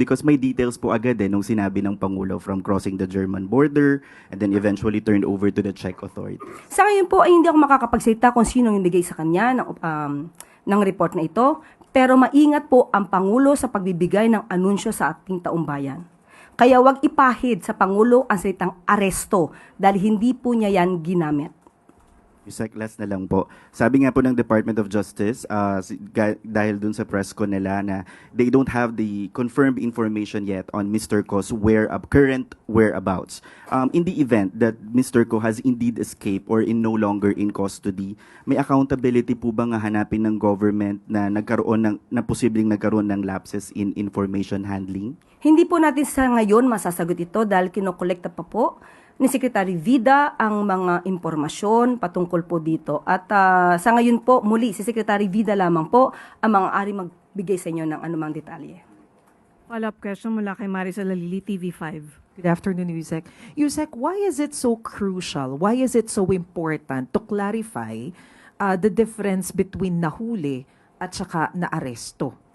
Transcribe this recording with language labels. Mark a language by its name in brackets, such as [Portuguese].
[English] Because may details po agad nung sinabi ng Pangulo from crossing the German border and then eventually turned over to the Czech authority. [Filipino] Sa ngayon po ay hindi ako makakapagsalita kung sino yung bigay sa kanya ng report na ito. Pero maingat po ang Pangulo sa pagbibigay ng anunsyo sa ating taumbayan. Kaya wag ipahid sa Pangulo ang salitang aresto dahil hindi po niya yan ginamit. Yusek, last na lang po. Sabi nga po ng Department of Justice, dahil dun sa press ko nila na they don't have the confirmed information yet on Mr. [English] Ko's current whereabouts. In the event that Mr. Ko has indeed escaped or in no longer in custody, may accountability po ba nga hanapin ng government na posibleng nagkaroon ng lapses in information handling? [Filipino] Hindi po natin sa ngayon masasagot ito dahil kinokolekta pa po ni Secretary Vida ang mga impormasyon patungkol po dito. At sa ngayon po, muli, si Secretary Vida lamang po ang maaari magbigay sa inyo ng anumang detalye. Follow-up question mula kay Maricel Lalili, TV5. [English] Good afternoon, Yusek. Yusek, why is it so crucial? Why is it so important to clarify the difference between nahuli at saka naaresto?